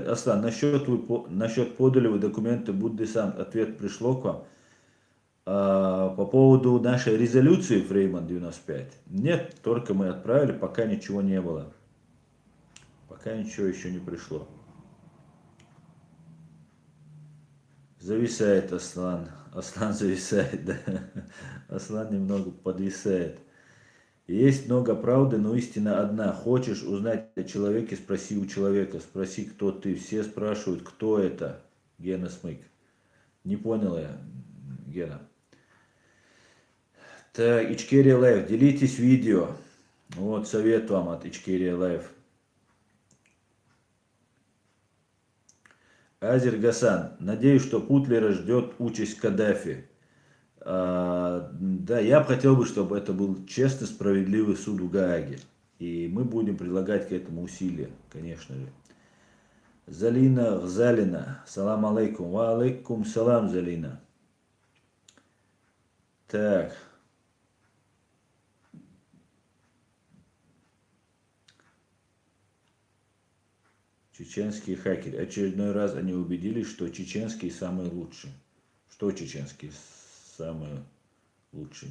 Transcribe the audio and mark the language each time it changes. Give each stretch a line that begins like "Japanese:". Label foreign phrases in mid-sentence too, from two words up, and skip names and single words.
Russian: Аслан, насчет подали вы документы Буддесант, ответ пришло к вам. По поводу нашей резолюции Фрейман 95. Нет, только мы отправили, пока ничего не было. Пока ничего еще не пришло. Зависает Аслан. Аслан зависает, да. Аслан немного подвисает. Есть много правды, но истина одна. Хочешь узнать о человеке, спроси у человека. Спроси, кто ты. Все спрашивают, кто это. Гена Смык. Не понял я, Гена. Так, Ичкерия Лайв. Делитесь видео. Вот совет вам от Ичкерия Лайв. Азер Гасан. Надеюсь, что Путлера ждет участь Каддафи. Да, я бы хотел, чтобы это был честный, справедливый суд в Гааге. И мы будем прилагать к этому усилия, конечно же. Залина Гзалина.
Arabic: السلام عليكم. وعليكم السلام, Залина.
Russian: Так. Чеченские хакеры. Очередной раз они убедились, что чеченские самые лучшие. Что чеченские самые лучшие?